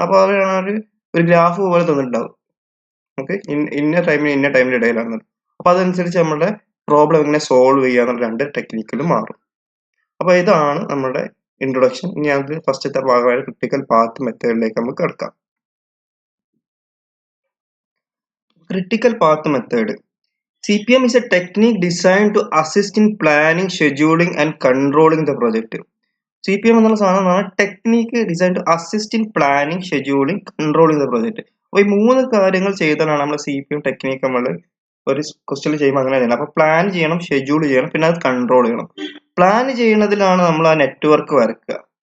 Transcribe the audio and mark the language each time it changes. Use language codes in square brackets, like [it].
[ml] അപ്പൊ അവരാണ് ഒരു ഗ്രാഫ് പോലെ തന്നിട്ടുണ്ടാവും. ഓക്കെ, ഇന്ന ടൈമിന്റെ ഇടയിലാണ്. അപ്പൊ അതനുസരിച്ച് നമ്മുടെ പ്രോബ്ലം എങ്ങനെ സോൾവ് ചെയ്യാന്നുള്ള 2 ടെക്നിക്കിലും മാറും. അപ്പൊ ഇതാണ് നമ്മുടെ ഇൻട്രൊഡക്ഷൻ. ഇനി അത് ഫസ്റ്റത്തെ ഭാഗമായ ക്രിട്ടിക്കൽ പാത്ത് മെത്തേഡിലേക്ക് നമുക്ക് കിടക്കാം. [en] Critical path method. CPM is a technique designed to assist in planning, scheduling and controlling the project. CPM [ml] എന്നുള്ള സാധനമാണ് [en] Technique design to assist in planning, scheduling, controlling the project. [ml] അപ്പോൾ ഈ 3 കാര്യങ്ങൾ ചെയ്താലാണ് നമ്മൾ CPM ടെക്നിക്ക് നമ്മൾ ഒരു ക്വസ്റ്റ്യൻ ചെയ്യുമ്പോൾ അങ്ങനെ ചെയ്യണം. അപ്പോൾ പ്ലാൻ ചെയ്യണം, ഷെഡ്യൂൾ ചെയ്യണം, പിന്നെ അത് കൺട്രോൾ ചെയ്യണം. പ്ലാൻ ചെയ്യുന്നതിലാണ് നമ്മൾ ആ നെറ്റ്വർക്ക് വരക്കുക.